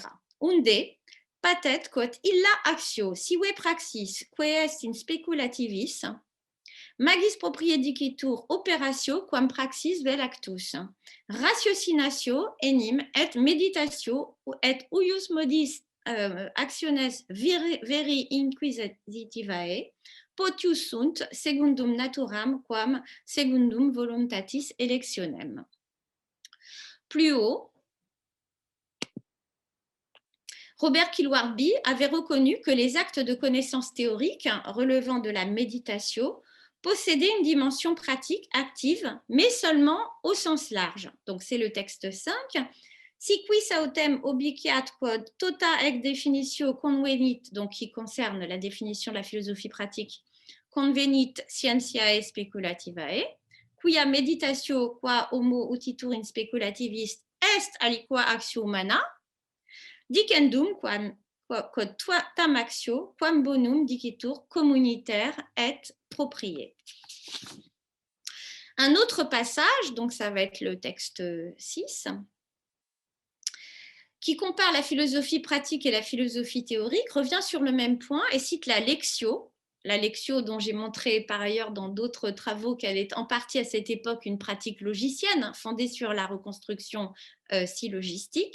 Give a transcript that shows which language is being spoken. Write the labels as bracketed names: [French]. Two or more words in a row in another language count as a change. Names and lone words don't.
[Latin] Unde patet quod illa actio sive praxis quae est in speculativis magis proprie dicitur operatio quam praxis vel actus. Ratiocinatio enim et meditatio et uius modis actiones veri inquisitivae potius sunt secundum naturam quam secundum voluntatis electionem. [French] Plus haut, Robert Kilward-Bee avait reconnu que les actes de connaissance théorique relevant de la méditation possédaient une dimension pratique active, mais seulement au sens large. Donc c'est le texte 5. [Latin] Si quis autem obiciat quod tota ec definitio convenit, [French] donc qui concerne la définition de la philosophie pratique, [Latin] convenit scientiae speculativae, quia meditatio qua homo utitur in speculativis est aliqua actio humana, dicendum quod tam actio quam bonum dicitur communitaire et proprié. [French] Un autre passage, donc ça va être le texte 6, qui compare la philosophie pratique et la philosophie théorique, revient sur le même point et cite la Lectio dont j'ai montré par ailleurs dans d'autres travaux qu'elle est en partie à cette époque une pratique logicienne fondée sur la reconstruction syllogistique.